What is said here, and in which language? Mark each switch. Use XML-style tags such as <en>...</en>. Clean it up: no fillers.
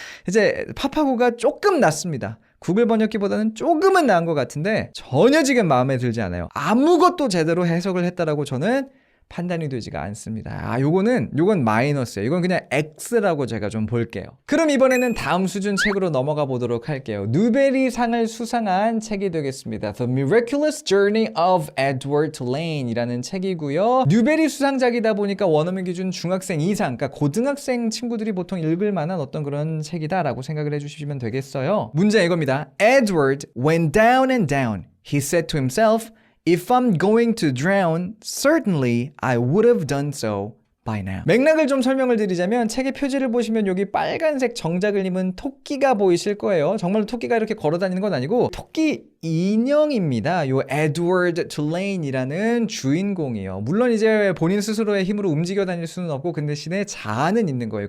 <ko>이제 파파고가 조금 낫습니다. 구글 번역기보다는 조금은 나은 것 같은데 전혀 지금 마음에 들지 않아요. 아무것도 제대로 해석을 했다라고 저는 판단이 되지가 않습니다. 요건 마이너스예요. 이건 그냥 X라고 제가 좀 볼게요. 그럼 이번에는 다음 수준 책으로 넘어가 보도록 할게요. 누베리상을 수상한 책이 되겠습니다. The Miraculous Journey of Edward Lane 이라는 책이고요. 뉴베리 수상작이다 보니까 원어민 기준 중학생 이상, 그러니까 고등학생 친구들이 보통 읽을 만한 어떤 그런 책이다라고 생각을 해주시면 되겠어요. 문제 이겁니다.</ko> <en>Edward went down and down. He said to himself, If I'm going to drown, certainly I would have done so by now.</en> <ko>맥락을 좀 설명을 드리자면 책의 표지를 보시면 여기 빨간색 정장을 입은 토끼가 보이실 거예요. 정말로 토끼가 이렇게 걸어 다니는 건 아니고 토끼 인형입니다. 요 에드워드 툴레인이라는 주인공이에요. 물론 이제 본인 스스로의 힘으로 움직여 다닐 수는 없고 그 대신에 자아는 있는 거예요.</ko>